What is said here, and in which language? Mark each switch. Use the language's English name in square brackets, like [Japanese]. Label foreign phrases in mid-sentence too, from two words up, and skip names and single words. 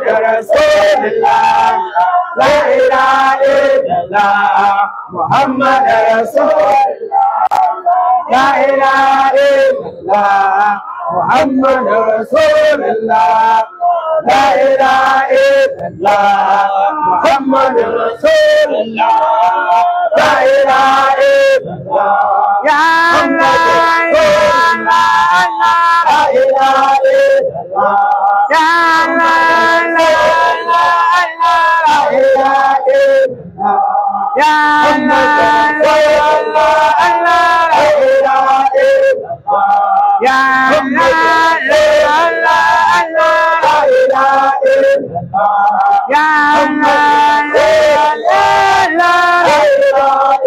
[Arabic] رسول الله لا إله إلا الله محمد رسول الله لا إله إلا الله محمد رسول الله لا إله إلا الله محمد رسول الله لا إله إلا الله يا الله لا إله إلا الله يا الله لا إله إلا الله يا الله لا إله إلا الله يا الله لا إله إلا الله يا الله لا إله